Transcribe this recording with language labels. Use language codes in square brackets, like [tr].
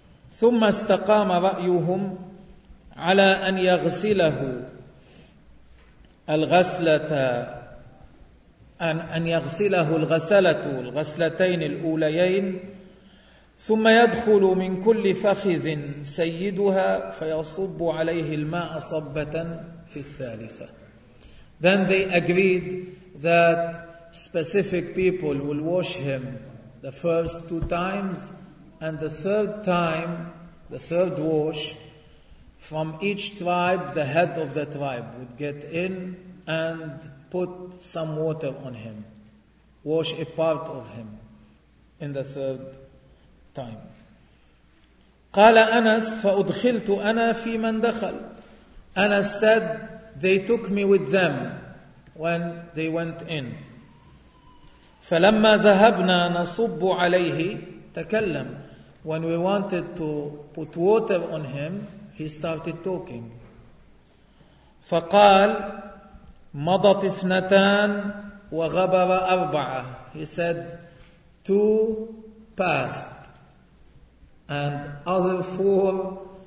[ar] ثم استقام رأيهم على أن يغسله الغسلة أن يغسله الغسلة الغسلتين الأوليين ثم يدخل من كل فخذ سيدها فيصب عليه الماء صبة في الثالثة. [en] Then they agreed that specific people will wash him the first two times, and the third time, the third wash, from each tribe, the head of the tribe would get in and put some water on him, wash a part of him in the third time. [ar] قال أنس فأدخلت أنا في من دخل. [en] Anas said, they took me with them when they went in. [ar] فلما ذهبنا نصب عليه تكلم. [en] When we wanted to put water on him, he started talking. [ar] فقال مضت اثنتان وغبر أربعة. [en] He said, two passed and other four